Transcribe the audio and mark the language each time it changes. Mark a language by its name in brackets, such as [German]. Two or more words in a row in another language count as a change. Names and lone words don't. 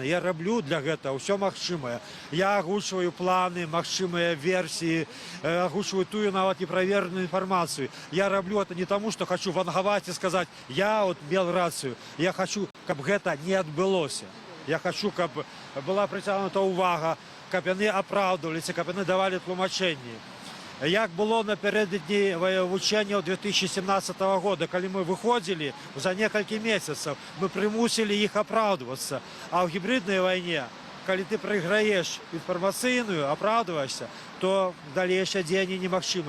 [Ukrainian] Я роблю для цього все можливе. Я озвучую плани, можливі версії, озвучую ту навіть неперевірену інформацію. Я роблю це не тому, що хочу вангувати і сказати, я мав рацію. Я хочу, щоб це не відбулося. Я хочу, [Belarusian] каб была притягнута увага, каб яны апраўдваліся, каб яны давалі тлумачэнні. Як было напярэдадні вучэнняў 2017 года, калі мы выходзілі за некалькі месяцаў, мы прымусілі іх апраўдвацца. А ў гібриднай вайне, калі ты прайграеш інфармацыйную, апраўдваешся, то далейшыя дзеянні немагчымы.